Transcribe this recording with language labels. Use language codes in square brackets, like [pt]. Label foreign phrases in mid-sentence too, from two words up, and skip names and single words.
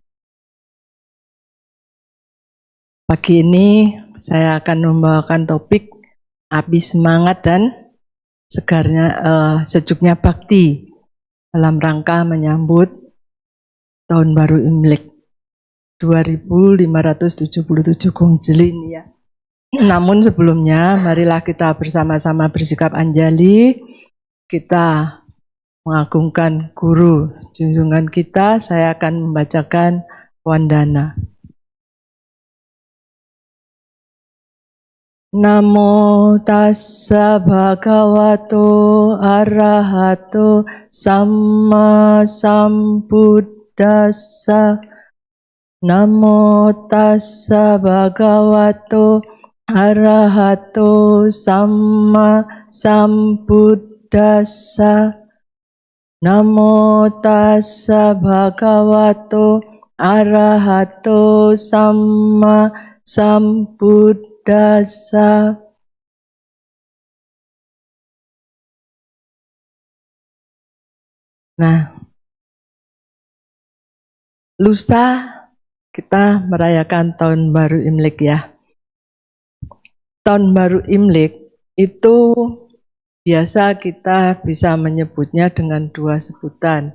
[id] Pagi ini saya akan membawakan topik api semangat dan sejuknya bakti dalam rangka menyambut Tahun Baru Imlek 2577 Gongjeli ini ya. Namun sebelumnya marilah kita bersama-sama bersikap anjali, kita mengagungkan guru junjungan kita. Saya akan membacakan wandana. [pi] Namo tassa bhagavato arahato samma sambuddhassa. Namo tassa bhagavato arahato samma sambuddhassa. Namo tassa bhagavato arahato samma sambuddhassa. [id] Nah, lusa kita merayakan Tahun Baru Imlek ya. Tahun Baru Imlek itu biasa kita bisa menyebutnya dengan dua sebutan.